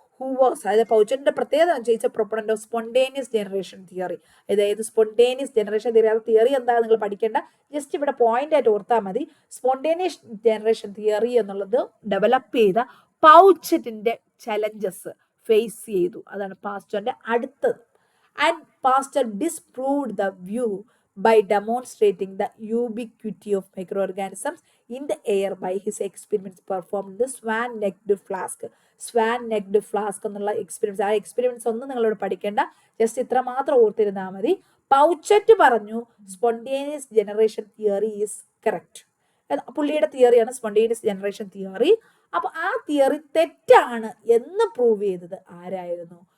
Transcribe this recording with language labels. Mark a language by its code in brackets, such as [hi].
[ml] Who was, അതായത് പൗച്ചറ്റിന്റെ പ്രത്യേകത ചോദിച്ച proponent of spontaneous generation theory. അതായത് സ്പോണ്ടേനിയസ് ജനറേഷൻ തിയറി, അത് തിയറി എന്താ നിങ്ങൾ പഠിക്കേണ്ട, ജസ്റ്റ് ഇവിടെ പോയിന്റ് ആയിട്ട് ഓർത്താൽ മതി. സ്പോണ്ടേനിയസ് ജനറേഷൻ തിയറി എന്നുള്ളത് ഡെവലപ്പ് ചെയ്ത പൗച്ചറ്റിന്റെ ചലഞ്ചസ് ഫേസ് ചെയ്തു. അതാണ് പാസ്റ്ററിന്റെ അടുത്തത്. [en] And Pasteur disproved the view by demonstrating the ubiquity of microorganisms in the air by his experiments performed in the swan-necked flask. [ml] Swan-necked flask എന്നുള്ള എക്സ്പീരിയൻസ്, ആ എക്സ്പീരിയൻസ് ഒന്നും നിങ്ങളോട് പഠിക്കേണ്ട, ജസ്റ്റ് ഇത്ര മാത്രം ഓർത്തിരുന്നാൽ മതി. പൗച്ചറ്റ് പറഞ്ഞു spontaneous generation theory [en] Is correct. [ml] പുള്ളിയുടെ തിയറിയാണ് സ്പോണ്ടേനിയസ് ജനറേഷൻ തിയറി. അപ്പൊ ആ തിയറി തെറ്റാണ് എന്ന് പ്രൂവ് ചെയ്തത് ആരായിരുന്നു?